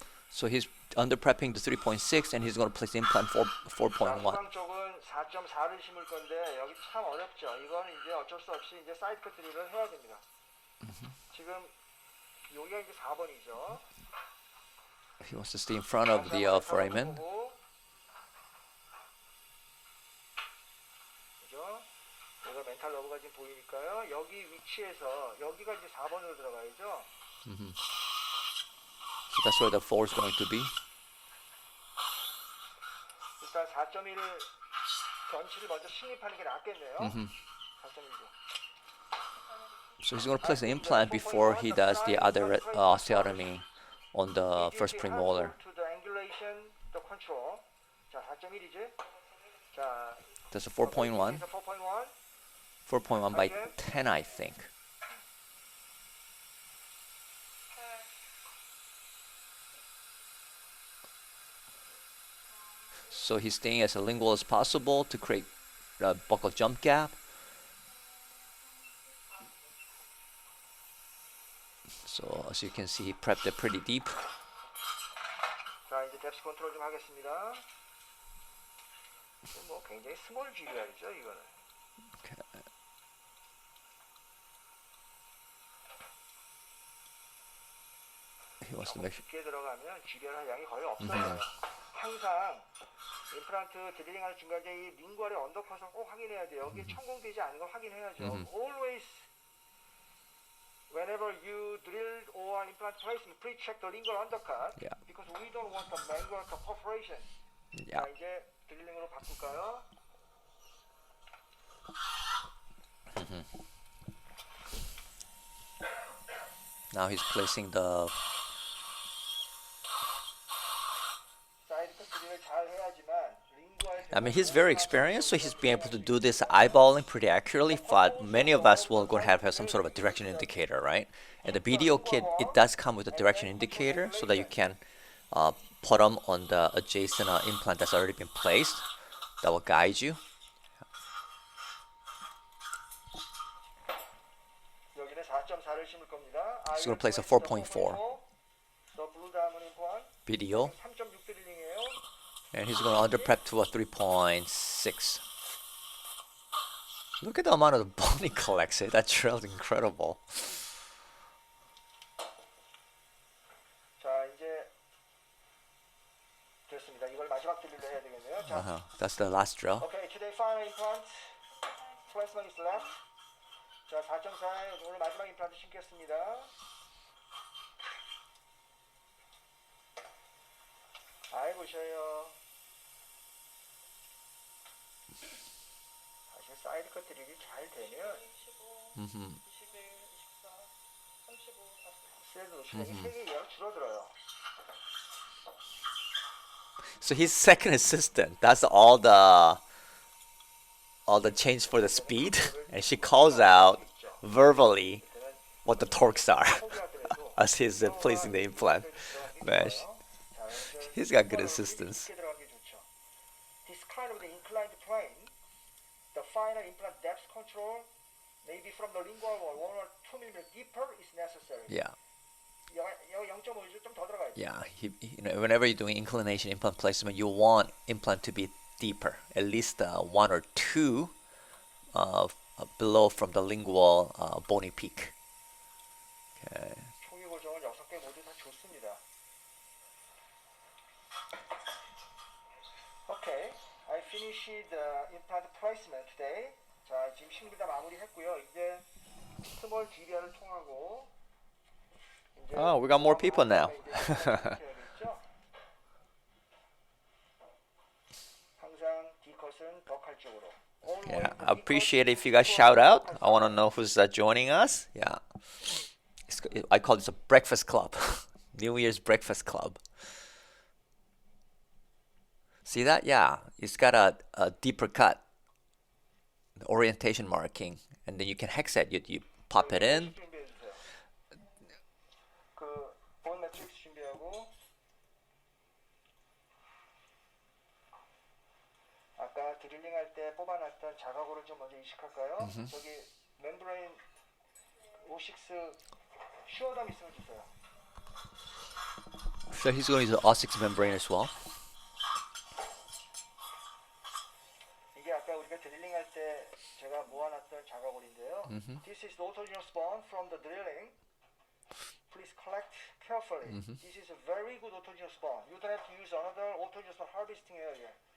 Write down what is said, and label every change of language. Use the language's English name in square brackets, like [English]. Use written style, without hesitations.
[English] So he's under prepping the 3.6, and he's going to place the implant 4.1. [Korean] 후방 쪽은 4.4를 심을 건데 여기 참 어렵죠. 이건 이제 어쩔 수 없이 이제 사이드 컷 드릴을 해야 됩니다. 지금 여기가 이제 4번이죠. [English] He wants to stay in front of the foramen. [Korean] 그죠? 여기가 멘탈 러브가 지금 보이니까요. 여기 위치에서 여기가 이제 4번으로 들어가야죠. [English] So that's where the 4 is going to be. [Korean] 일단 4.1을 전치를 먼저 식립하는 게 낫겠네요. 4.1도. [English] So he's going to place the implant before he does the other osteotomy on the first premolar. To the angulation, the control. [Korean] 자, 4.1이지. 자, [English] That's a 4.1. 4.1. 4.1 by 10, I think. So he's staying as lingual as possible to create buckle jump gap. So as you can see, he prepped it pretty deep. [Korean] 자, 이제 뎁스 컨트롤 좀 하겠습니다. 뭐 굉장히 스몰 GBR이죠, 이거는. [English] Okay. He wants to make sure. [Korean] 깊게 들어가면 GBR 양이 거의 없어요. 항상 임플란트 드릴링하는 중간에 이 링구알의 언더컷을 꼭 확인해야 돼요. 여기 천공되지 않은 걸 확인해야죠. [English] Always, whenever you drill or implant placement, please check the lingual undercut. Yeah. Because we don't want the manual perforation. Yeah. [Korean] 자, 이제 드릴링으로 바꿀까요? [English] Now he's placing the. [Korean] 사이드컷 드릴을 잘 해야지만 링구알 [English] I mean, he's very experienced, so he's being able to do this eyeballing pretty accurately. But many of us will go have some sort of a direction indicator, right? And the BDO kit, it does come with a direction indicator, so that you can put them on the adjacent implant that's already been placed. That will guide you. [Korean] 여기는 4.4를 심을 겁니다. [English] He's going to place a 4.4 The blue diamond implant BDO, [Korean] 3.6 드릴링이에요. [English] and he's going to under prep to a 3.6. Look at the amount of bone he collects. That trail is incredible. [Korean] 자, 이제 됐습니다. 이걸 마지막 드릴로 해야 되겠네요. 자, [English] That's the last drill. Okay, today final implant placement is left. [Korean] 자, 4.4에 오늘 마지막 임플란트 심겠습니다. 아이고 쉬어요. 사실 사이드 컷 드릴이 잘 되면 [English] 21, 24, 35, 40. [Korean] 스레드 시간이 3개 이하로 줄어들어요. [English] So he's second assistant. That's all the change for the speed, and she calls out verbally what the torques are as he's placing the implant. Man, he's got good assistance. This kind of the inclined plane, the final implant depth control, maybe from the lingual wall 1 or 2 millimeter deeper is necessary. Yeah, [Korean] 0.5죠. 좀 더 들어가야죠. [English] yeah. Whenever you're doing inclination implant placement, you want implant to be deeper, at least 1 or 2 below from the lingual bony peak. Okay. [Korean] 총이 고정은 6개 모두 다 좋습니다. [English] Okay, I finished the implant placement today. [Korean] 자, 지금 심기 다 마무리했고요. 이제 스몰 GBR을 통하고 이제 [English] Oh, we got more people now. [Korean] 해야겠죠? 항상 D컷은 더 칼 쪽으로. [English] Yeah, I appreciate it if you guys shout out. I want to know who's joining us. Yeah, I call this a breakfast club, New Year's breakfast club. See that? Yeah, it's got a deeper cut, the orientation marking, and then you can hex it. You pop it in. [Korean] 준비해 주세요. 본 매트릭스 준비하고 아까 드릴링 할 때 뽑아놨던 자각으로 좀 먼저 이식할까요? 저기 멤브레인 56 슈어담 있으면 주세요. [English] So he's going to use the O6 membrane as well. [Korean] 이게 아까 우리가 드릴링 할 때 제가 모아놨던 자각올인데요. [English] This is the autogenous bone from the drilling. Please collect carefully. This is a very good autogenous bone. You don't have to use another autogenous bone harvesting area.